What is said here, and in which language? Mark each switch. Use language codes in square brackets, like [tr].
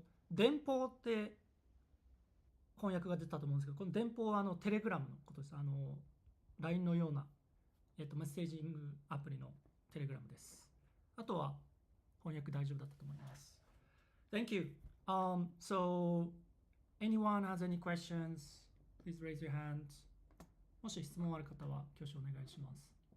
[ja] 電報って翻訳が出たと思うんですけど、この電報はテレグラムのことです。 LINE のような、メッセージングアプリのテレグラムです。あとは翻訳大丈夫だったと思います。 [en] Thank you. So anyone has any questions? Please raise your hand. [ja] もし質問ある方は挙手お願いします。